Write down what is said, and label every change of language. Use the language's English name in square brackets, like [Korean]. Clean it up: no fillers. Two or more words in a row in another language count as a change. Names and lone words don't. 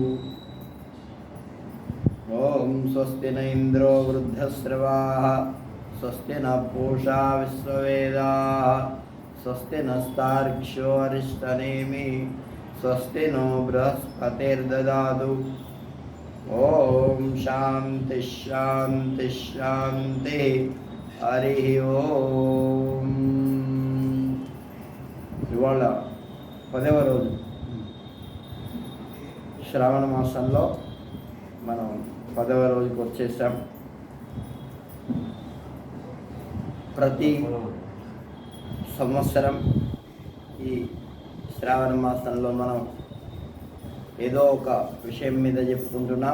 [Sanskrit] ॐ स्वस्ति न इन्द्रो वृद्धश्रवाः स्वस्ति न पूषा विश्ववेदाः स्वस्ति नस्तार्क्ष्यो अरिष्टनेमि स्वस्ति नो बृहस्पतिर्ददातु। ॐ शान्ति शान्ति शान्ति हरिः ओम्। [Telugu] ఇవాళ 10వ రోజు శ్రావణ మాసంలో మనం 10వ రోజుకి వచ్చేసాం. ప్రతి సంవత్సరం ఈ శ్రావణ మాసంలో మనం ఏదో ఒక విషయం మీద చెప్పుకుంటున్నాం.